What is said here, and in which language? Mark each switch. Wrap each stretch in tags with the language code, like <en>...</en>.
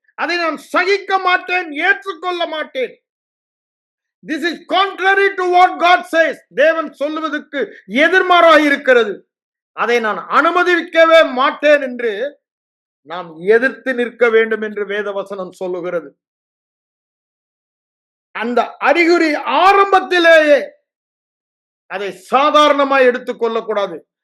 <ta>அதை நான் சகிக்க மாட்டேன், ஏற்றுக்கொள்ள மாட்டேன்.</ta> <en>This is contrary to what God says.</en> <ta>தேவன் சொல்லுவதற்கு எதிர்மாறாக இருக்கிறது. அதை நான் அனுமதிக்கவே மாட்டேன் என்று நாம் எதிர்த்து நிற்க வேண்டும் என்று வேத வசனம் சொல்லுகிறது. அந்த அறிகுறி ஆரம்பத்திலேயே அதை சாதாரணமாக எடுத்துக்கொள்ள கூடாது.</ta>